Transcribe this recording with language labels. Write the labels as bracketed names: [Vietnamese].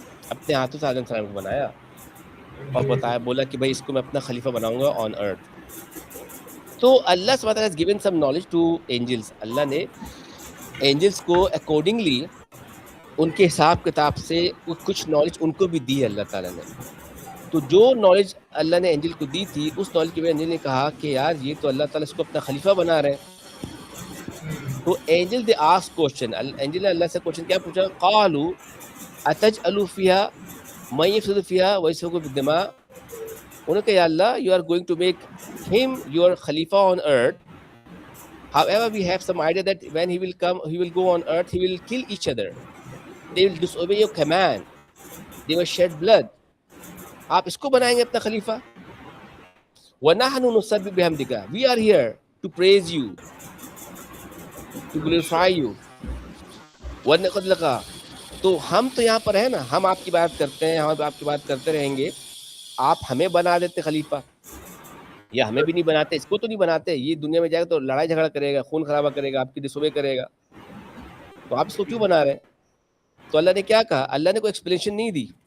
[Urdu] اپنے ہاتھوں سے آدم السلام کو بنایا اور بتایا، بولا کہ بھائی اس کو میں اپنا خلیفہ بناؤں گا [English] On earth. تو اللہ سبحانہ وتعالی has given some knowledge to angels. [Urdu] اللہ نے اینجلس کو اکارڈنگلی ان کے حساب کتاب سے کچھ نالج ان کو بھی دی ہے اللہ تعالیٰ نے. تو جو نالج اللہ نے اینجل کو دی تھی اس نالج کی وجہ اینجل نے کہا کہ یار یہ تو اللہ تعالیٰ اس کو اپنا خلیفہ بنا رہے ہیں. تو Angel [English] they ask [Urdu] question, Angel نے اللہ سے کوشچن کیا پوچھا، [Arabic] قالوا اتجعل فیها من یفسد فیها ویسفک الدماء. [Urdu] انہوں نے کہا یا اللہ [English] you are going to make him your خلیفہ on earth. However, we have some idea that when he will come, he will go on earth, he will kill each other. They will disobey your command. They will shed blood. [Urdu] آپ اس کو بنائیں گے اپنا خلیفہ. [Arabic] وَنَحْنُ نُسَبِّحُ بِحَمْدِكَ. [English] We are here to praise you, to glorify you. [Arabic] وَنَقَدْ لَكَ. [Urdu] تو ہم تو یہاں پر ہیں نا، ہم آپ کی بات کرتے ہیں، ہم آپ کی بات کرتے رہیں گے. آپ ہمیں بنا دیتے خلیفہ، یا ہمیں بھی نہیں بناتے، اس کو تو نہیں بناتے. یہ دنیا میں جائے گا تو لڑائی جھگڑا کرے گا، خون خرابہ کرے گا، آپ کی ڈسوبے کرے گا. تو آپ اس کو کیوں بنا رہے ہیں؟ تو اللہ نے کیا کہا؟ اللہ نے کوئی ایکسپلینیشن نہیں دی.